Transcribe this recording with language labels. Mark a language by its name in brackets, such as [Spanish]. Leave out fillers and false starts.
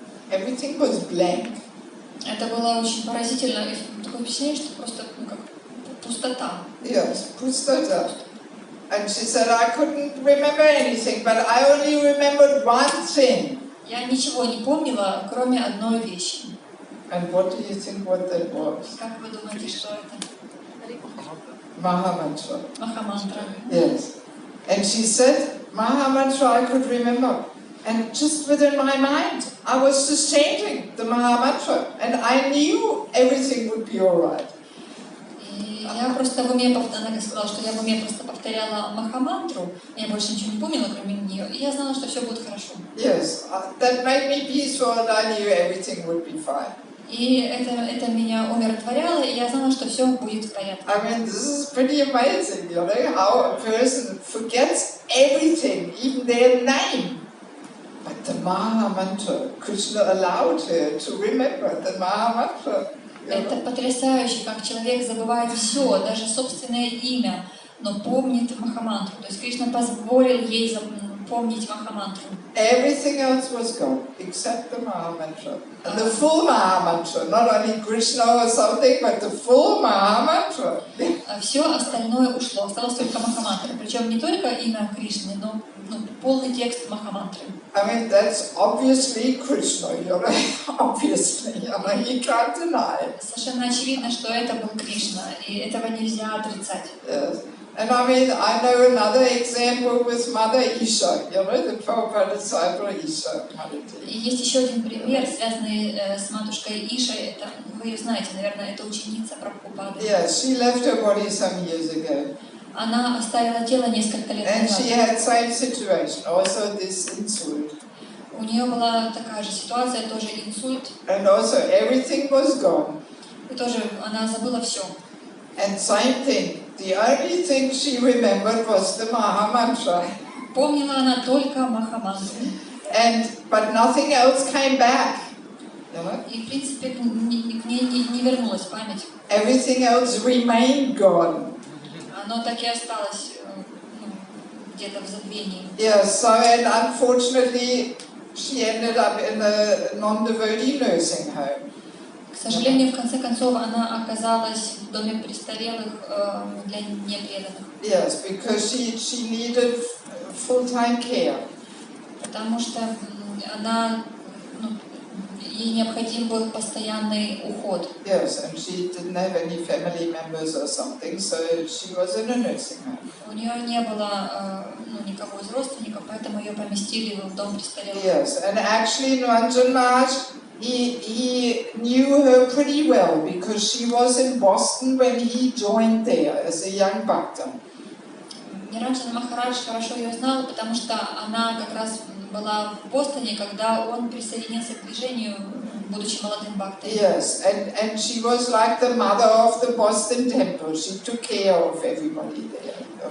[English] Everything was blank. [Russian] Это было очень поразительно. Такое впечатление, что просто как пустота. [English] Yes, pustota. And she said, I couldn't remember anything, but I only remembered one thing. [Russian] Я ничего не помнила, кроме одной вещи. [English] And what do you think what that was? [Russian] Как вы думаете, что это? [English] Mahamantra. [Russian] Махамантра. [English] Yes. And she said, Mahamantra I could remember. And just within my mind, I was just chanting the Maha Mantra, and I knew everything would be all right. [Russian] И я просто в уме повторяла, она сказала, что я в уме просто повторяла Махамантру, я больше ничего не помнила, кроме нее, и я знала, что все будет хорошо. [English] Yes, that made me peaceful, and I knew everything would be fine. [Russian] И это меня умиротворяло, и я знала, что все будет в порядке. [English] I mean, this is pretty amazing, you know, how a person forgets everything, even their name. But the Maha Mantra, Krishna allowed her to remember the Maha Mantra. [Russian] Это потрясающе, как человек забывает все, даже собственное имя, но помнит Махамантру. То есть Кришна позволил ей помнить Махамантру. [English] Everything else was gone except the Maha Mantra. And the full Maha Mantra, not only Krishna or something, but the full Maha Mantra. [Russian] Все остальное ушло, осталось только Махамантра. Причем не только имя Кришны, но полный текст Махамантры. [English] I mean, that's obviously Krishna, you know, obviously, you know, you can't deny it. [Russian] Совершенно очевидно, что это был Кришна, и этого нельзя отрицать. [English] Yes. And I mean, I know another example with Mother Isha, you know, the Prabhupada disciple Isha. [Russian] И есть еще один пример, связанный с матушкой Ишей. Это, вы ее знаете, наверное, это ученица Прабхупады. [English] Yes, she left her body some years ago. [Russian] Она оставила тело несколько лет [English] And [Russian] назад. [English] she had same situation, also this insult. [Russian] У нее была такая же ситуация, тоже инсульт. [English] And also everything was gone. [Russian] И тоже она забыла все. [English] And same thing. The only thing she remembered was the Maha Mantra. [Russian] Помнила она только Махамантру. [English] But nothing else came back. You know? [Russian] И, в принципе, к ней не вернулась память. [English] Everything else remained gone. [Russian] Оно так и осталось где-то в забвении. [English] Yeah, so and unfortunately she ended up in a non-devotee nursing home. [Russian] К сожалению, в конце концов, она оказалась в доме престарелых для непреданных. [English] Yes, because she needed full-time care. [Russian] Потому что она, ей необходим был постоянный уход. [English] Yes, and she didn't have any family members or something, so she was in a nursing home. [Russian] У нее не было никого из родственников, поэтому ее поместили в дом престарелых. [English] Yes, and actually Niranjan Maharaj, he knew her pretty well because she was in Boston when he joined there as a young bhakta. [Russian] Ниранджан Махарадж хорошо ее знал, потому что она как раз была в Бостоне, когда он присоединился к движению, будучи молодым бхактой. [English] Yes, and she was like the mother of the Boston temple. She took care of everybody there.